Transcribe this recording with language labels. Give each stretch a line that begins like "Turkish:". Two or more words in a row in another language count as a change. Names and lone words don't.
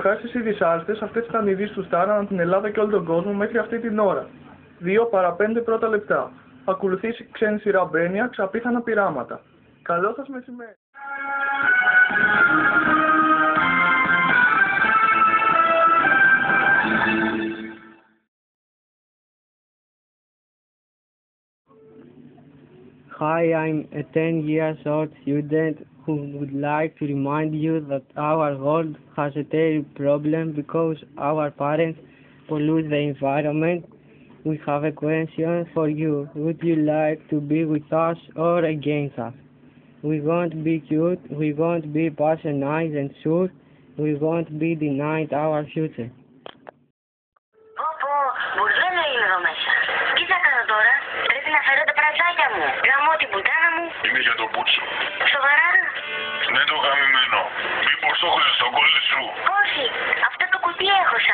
Greek: Καταρχάς, οι δυσάρεστες αυτές ήταν ειδήσεις του Σταρ ανά την Ελλάδα και όλο τον κόσμο μέχρι αυτή την ώρα. 2 παρά 5 πρώτα λεπτά. Ακολουθεί η ξένη σειρά Μπένια, ξαπίθανα πειράματα. Καλό σας μεσημέρι.
English: Hi, I'm a 10 years old student who would like to remind you that our world has a terrible problem because our parents pollute the environment. We have a question for you. Would you like to be with us or against us? We won't be cute, we won't be personalized and sure, we won't be denied our future.
Greek: Μπουρδέλο είναι εδώ μέσα. Τι θα κάνω τώρα, πρέπει να φέρω τα πρατζάκια μου. Γαμώ την πουτάνα μου. Είναι για τον Πούτσο. Σοβαρά? Ναι, το γαμημένο. Μήπως το έχωσες στο κόλλο σου? Όχι, αυτό το κουτί έχωσα.